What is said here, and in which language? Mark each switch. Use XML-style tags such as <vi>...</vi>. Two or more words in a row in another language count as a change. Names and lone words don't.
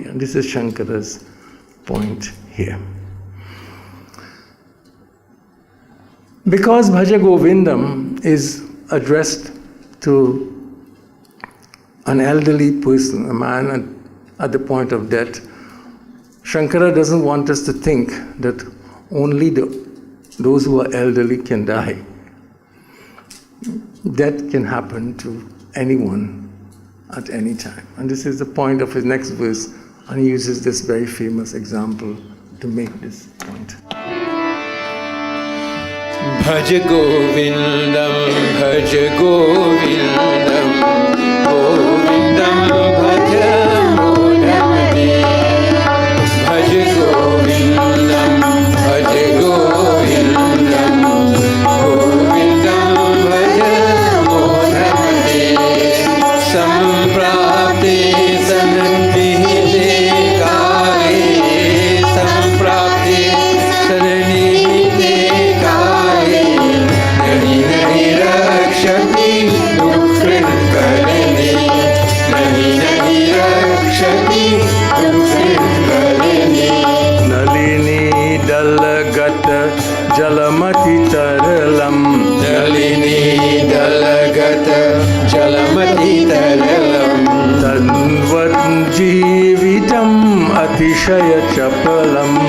<en>And this is Shankara's point here. Because Bhajagovindam is addressed to an elderly person, a man at the point of death, Shankara doesn't want us to think that only those who are elderly can die. Death can happen to anyone at any time. And this is the point of his next verse, and he uses this very famous example to make this point.</en> <sa>भजगोविन्दं भजगोविन्दं गोविन्दं भज मूढमते. भजगोविन्दं भजगोविन्दं गोविन्दं भज मूढमते. सम्प्राप्ते सन्निहिते काले सम्प्राप्ते सन्निहिते काले. नहि नहि रक्षति डुकृञ् करणे नहि नहि रक्षति डुकृञ् करणे. नलिनी दलगत जलमति तरलम्, नलिनी दलगत जलमति तरलम्, तद्वत् जीवितम् अतिशय चपलम्,</sa>